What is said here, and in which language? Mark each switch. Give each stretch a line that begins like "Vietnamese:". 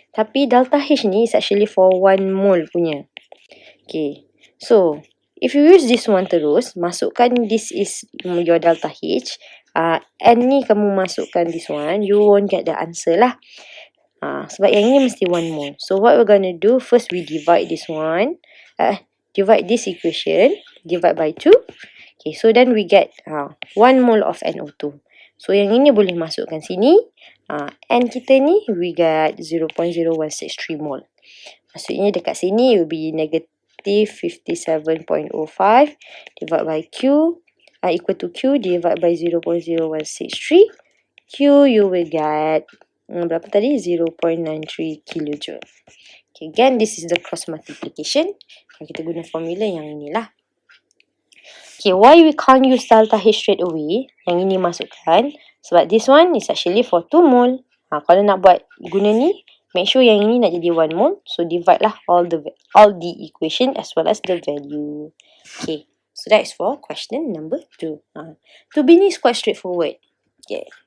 English: Tapi delta H ni is actually for 1 mole punya. Okay, so if you use this one terus, masukkan this is your delta H. N
Malay: ni kamu masukkan
English: this one, you won't get the answer lah.
Malay: Sebab yang ini mesti 1 mole.
English: So what we're gonna do, first we divide this one. Divide this equation, divide by 2. Okay, so then we get 1 mole of NO2.
Malay: So yang ini boleh masukkan sini.
English: N
Malay: kita ni,
English: we get 0.0163 mole.
Malay: Maksudnya dekat sini,
English: it will be negative 57.05 divided by Q, equal to Q divided by 0.0163. Q, you will get,
Malay: berapa tadi?
English: 0.93 kilojoule. Okay, again, this is the cross multiplication.
Malay: Kita guna formula yang inilah.
English: Okay, why we can't use delta H straight away?
Malay: Yang ini masukkan. Sebab
English: this one is actually for 2 mole.
Malay: Kalau nak buat guna ni,
English: make sure
Malay: yang ini nak jadi 1 mole.
English: So, divide lah all the equation as well as the value. Okay, so that is for question number 2. 2B ni is quite straightforward. Okay.